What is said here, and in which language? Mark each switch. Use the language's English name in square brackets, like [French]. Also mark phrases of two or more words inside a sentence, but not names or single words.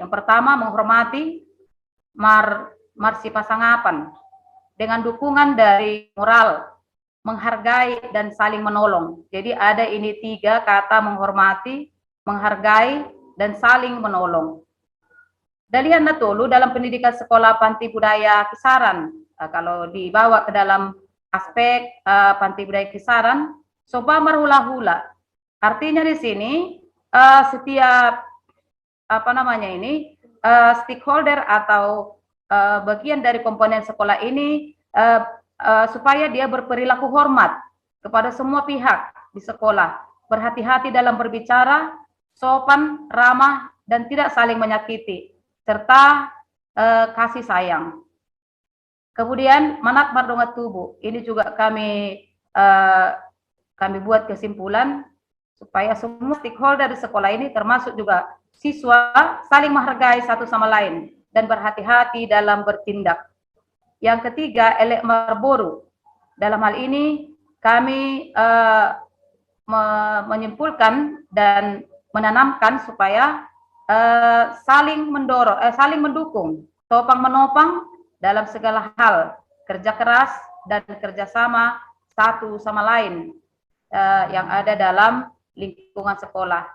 [Indonesian] Yang pertama, menghormati [Batak Toba] marsi pasangapan [Indonesian] dengan dukungan dari moral, menghargai dan saling menolong. Jadi ada ini 3 kata: menghormati, menghargai, dan saling menolong. Dalihan Natolu dalam pendidikan sekolah Panti Budaya Kisaran, kalau dibawa ke dalam aspek Panti Budaya Kisaran, [Batak Toba] soba marhula-hula. [Indonesian] Artinya di sini setiap stakeholder atau bagian dari komponen sekolah ini supaya dia berperilaku hormat kepada semua pihak di sekolah, berhati-hati dalam berbicara, sopan, ramah, dan tidak saling menyakiti, serta kasih sayang. Kemudian [Batak Toba] manat mardongat tubuh, [Indonesian] ini juga kami buat kesimpulan supaya semua stakeholder di sekolah ini termasuk juga siswa saling menghargai satu sama lain dan berhati-hati dalam bertindak. Yang ketiga, [Batak Toba] elek marboru. [Indonesian] Dalam hal ini kami menyimpulkan dan menanamkan supaya saling mendorong, saling mendukung, topang menopang dalam segala hal, kerja keras dan kerjasama satu sama lain yang ada dalam lingkungan sekolah.